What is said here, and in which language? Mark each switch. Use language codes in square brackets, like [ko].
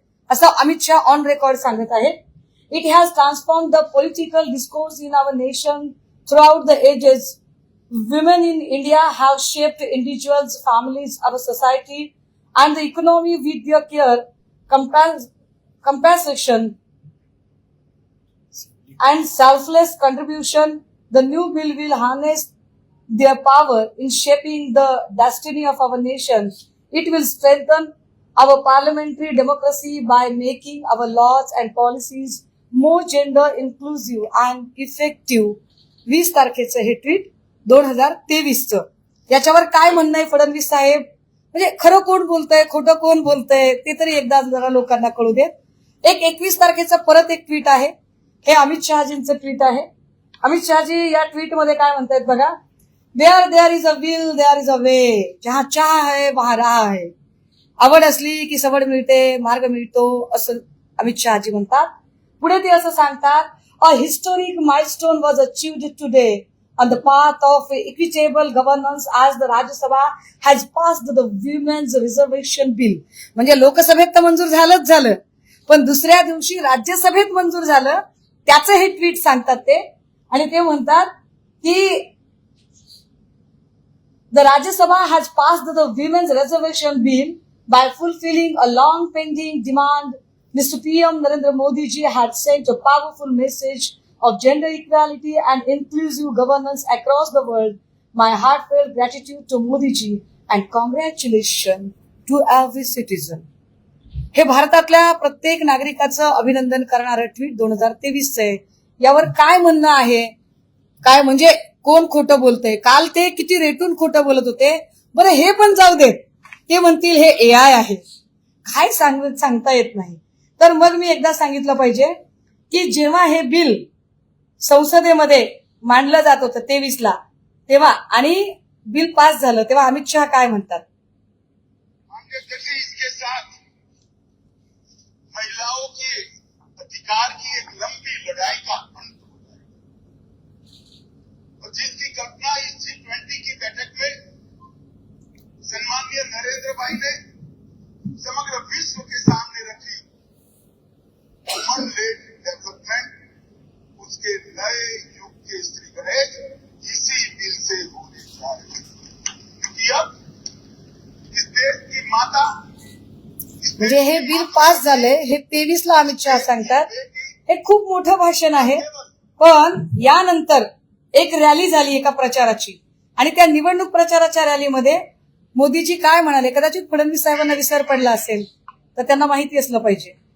[mr] असं Amit Shah on record सांगत आहेत. [en] It has transformed the political discourse in our nation throughout the ages. Women in India have shaped individuals, families, our society and the economy with their care, compassion and selfless contribution. The new bill will harness their power in shaping the destiny of our nation. It will strengthen our parliamentary democracy by making our laws and policies more gender inclusive and effective. [mr] 20 तारखेचं हे tweet 2023चं. याच्यावर काय म्हणणं आहे फडणवीस साहेब? म्हणजे खरं कोण बोलतंय, खोटं कोण बोलतंय ते तरी एकदा जरा लोकांना कळू देत. एक 21 तारखेचं परत एक ट्विट आहे. हे अमित शहाजींचं ट्विट आहे. अमित शहाजी या ट्वीट मध्ये काय म्हणतायत बघा, [en] there is a will there is a way, [hi] जहां चाह है वहां राह है. [mr] आवड असली की सवड मिळते, मार्ग मिळतो, असं अमित शहाजी म्हणतात. पुढे ते असं सांगतात, [en] A historic milestone was achieved today on the path of equitable governance आज the Rajya Sabha has passed the women's reservation bill. [mr] म्हणजे लोकसभेत तर मंजूर झालंच झालं, पण दुसऱ्या दिवशी राज्यसभेत मंजूर झालं. त्याचं हे ट्विट सांगतात ते. आणि ते म्हणतात की [en] The Rajya Sabha has passed the women's reservation bill by fulfilling a long pending demand. Mister PM Narendra Modi ji had sent a powerful message of gender equality and inclusive governance across the world. My heartfelt gratitude to Modi ji and congratulations to every citizen. [mr] हे भारतातल्या प्रत्येक नागरिकाचं अभिनंदन करणारं tweet 2023चं आहे. यावर काय म्हणणं आहे? काय म्हणजे कोण खोटं बोलतंय? काल ते किती रेटून खोटं बोलत होते. बरं, हे पण जाऊ देत. ते म्हणतील हे AI आहे, काय सांगता येत नाही. तर मग मी एकदा सांगितलं पाहिजे की जेव्हा हे बिल संसदेमध्ये मांडलं जात होतं 23ला, तेव्हा आणि बिल पास झालं तेव्हा अमित शहा काय म्हणतात, [hi] इसके साथ महिलाओं के अधिकार की एक लंबी लड़ाई का अंत हो जाएगा और जिसकी कल्पना इस G20 की बैठक में सम्माननीय नरेंद्र भाई ने समग्र विश्व के सामने रखी, [en] human led development, [hi] उसके नए युग के श्री गणेश इसी बिल से होने जा रहे हैं। अब इस देश की माता, [mr] म्हणजे हे बिल पास झालंय हे 23ला अमित शहा सांगतात. हे खूप मोठं भाषण आहे. पण यानंतर एक रॅली झाली एका प्रचाराची आणि त्या निवडणूक प्रचाराच्या रॅलीमध्ये मोदीजी काय म्हणाले, कदाचित फडणवीस साहेबांना विसर पडला असेल तर त्यांना माहिती असलं पाहिजे.